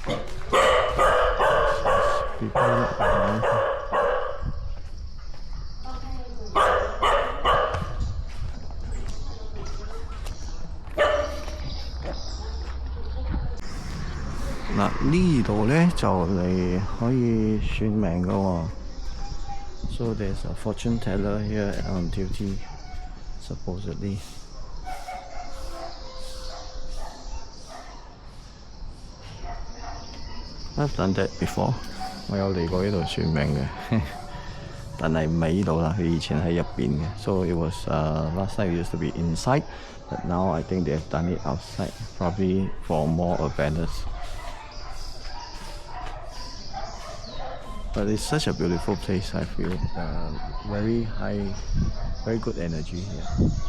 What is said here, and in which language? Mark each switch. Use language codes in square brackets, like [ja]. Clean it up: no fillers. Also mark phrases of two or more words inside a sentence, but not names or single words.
[yue] 嗱，呢度咧就嚟可以算命噶喎。 [en] So there's a fortune teller here on duty, supposedly. I've done that before. [yue] 我有嚟過呢度算命嘅，但係唔係呢度啦，佢以前喺入邊嘅。 [en] So it was last time it used to be inside, but now I think they have done it outside, probably for more awareness. But it's such a beautiful place, I feel. Very high, very good energy here.